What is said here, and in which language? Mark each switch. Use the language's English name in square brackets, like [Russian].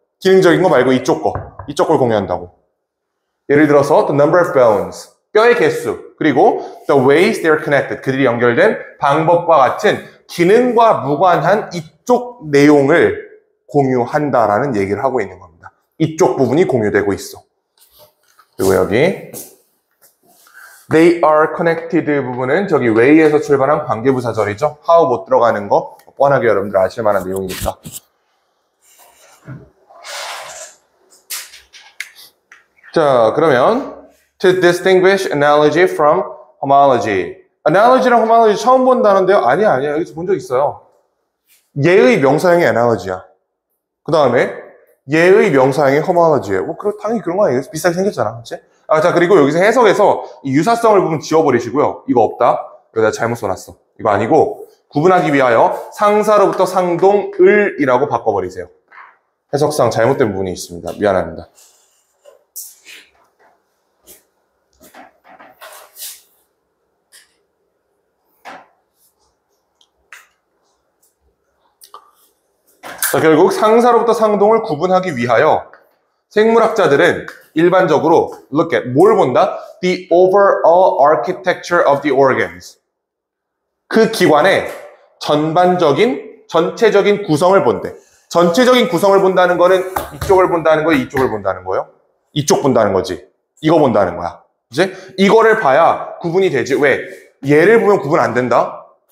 [Korean] 기능적인 거 말고 이쪽 걸 공유한다고. 예를 들어서 [English] the number of bones, [Korean] 뼈의 개수, 그리고 [English] the ways they are connected, [Korean] 그들이 연결된 방법과 같은 기능과 무관한 이쪽 내용을 공유한다라는 얘기를 하고 있는 겁니다. 이쪽 부분이 공유되고 있어. 그리고 여기 [English] they are connected [Korean] 부분은 저기 way에서 출발한 관계부사절이죠. how 못 들어가는 거 뻔하게 여러분들 아실 만한 내용이니까. 자, 그러면 [English] to distinguish analogy from homology. [Korean] analogy랑 homology 처음 본 단어인데요. 아니야. 여기서 본 적 있어요. 얘의 명사형이 analogy야. 그 다음에 얘의 명사형이 homology예요. 당연히 그런 거 아니겠어? 비슷하게 생겼잖아. 그치? 자, 그리고 여기서 해석에서 이 유사성을 부분 지워버리시고요. 이거 없다. 여기다 잘못 써놨어. 이거 아니고 구분하기 위하여 상사로부터 상동을이라고 바꿔버리세요. 해석상 잘못된 부분이 있습니다. 미안합니다. 자, 결국 상사로부터 상동을 구분하기 위하여 생물학자들은 일반적으로 [English] look at [Korean] 뭘 본다? [English] The overall architecture of the organs. [Korean] 그 기관의 전체적인 구성을 본대. 전체적인 구성을 본다는 거는 이쪽을 본다는 거예요? 이쪽을 본다는 거예요? 이쪽 본다는 거지. 이거 본다는 거야. 이제 이거를 봐야 구분이 되지. 왜? 얘를 보면 구분 안 된다?